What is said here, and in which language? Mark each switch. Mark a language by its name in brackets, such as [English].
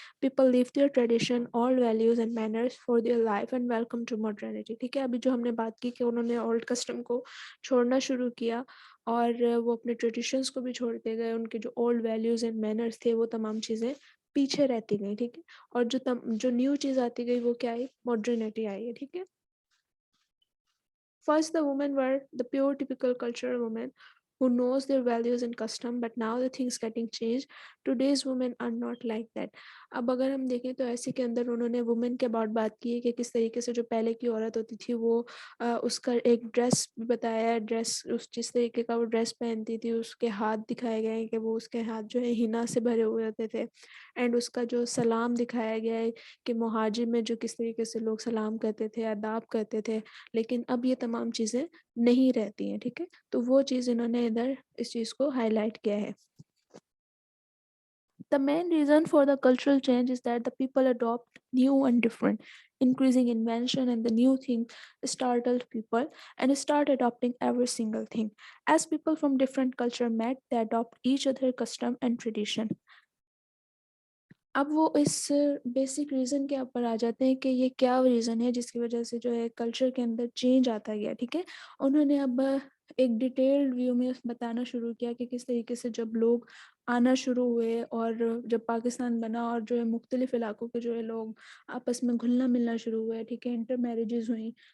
[English] People live their tradition, old values and manners for their life and welcome to modernity. [Urdu] ٹھیک ہے، ابھی جو ہم نے بات کی کہ انہوں نے اولڈ کسٹم کو چھوڑنا شروع کیا اور وہ اپنے ٹریڈیشنس کو بھی چھوڑتے گئے. ان کے جو اولڈ ویلیوز اینڈ مینرز تھے وہ تمام چیزیں پیچھے رہتی گئیں. ٹھیک ہے، اور جو نیو چیز آتی گئی وہ کیا آئی، ماڈرنٹی آئی ہے. [English] ٹھیک ہے، first the women were the pure typical cultural women who knows their values and custom, but now the things getting changed. Today's women are not like that. [Urdu] اب اگر ہم دیکھیں تو ایسے کے اندر انہوں نے وومن کے اباؤٹ بات کی ہے کہ کس طریقے سے جو پہلے کی عورت ہوتی تھی وہ اس کا ایک ڈریس بتایا ہے. ڈریس اس جس طریقے کا وہ ڈریس پہنتی تھی، اس کے ہاتھ دکھائے گئے ہیں کہ وہ اس کے ہاتھ جو ہے ہنا سے بھرے ہوئے ہوتے تھے. اینڈ اس کا جو سلام دکھایا گیا ہے کہ مہاجر میں جو کس طریقے سے لوگ سلام کرتے تھے، آداب کرتے تھے. لیکن اب یہ تمام چیزیں نہیں رہتی ہیں. ٹھیک ہے، تو وہ چیز انہوں نے ادھر اس چیز کو ہائی لائٹ کیا ہے. [English] The main reason for the cultural change is that the people adopt new and different, increasing invention, and the new thing startled people and start adopting every single thing. As people from different culture met, they adopt each other custom and tradition. [Urdu] اب وہ اس basic reason کے اوپر آ جاتے ہیں کہ یہ کیا reason ہے جس کی وجہ سے جو ہے کلچر کے اندر چینج آتا گیا. ٹھیک ہے، انہوں نے اب ایک ڈیٹیلڈ ویو میں بتانا شروع کیا کہ کس طریقے سے جب لوگ آنا شروع ہوئے اور جب پاکستان بنا اور جو ہے مختلف علاقوں کے جو ہے لوگ آپس میں گھلنا ملنا شروع ہوئے. ٹھیک ہے، انٹر میرجز ہوئیں،